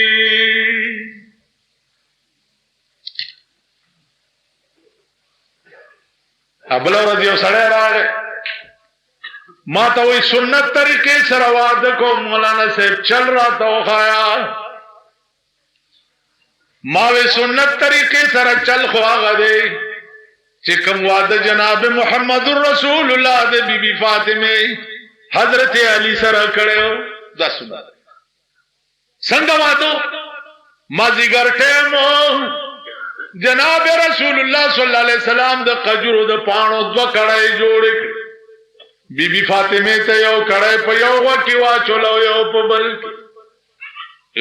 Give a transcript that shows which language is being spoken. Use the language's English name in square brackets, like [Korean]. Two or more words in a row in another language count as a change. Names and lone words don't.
[Pashto] بله ورځ یو سړی راغی ما ته وایي سنت طریقې سره واده کوم مولانا صاحب چل راته وښایه. ما وی سنت طریقې سره چل خو هغه دی چې کوم واده جناب محمد رسول الله د بی بی فاطمه حضرت علی سره کړو دا سنت. څنګه واده؟ مازیګر ټیم جناب رسول الله [Arabic] صلی الله علیه وسلم [Pashto] د قجرو د پاڼو دوه کړای جوړ کړ. بی بی فاطمه ته یو کړای په یو وکی واچولو یو په بل کې.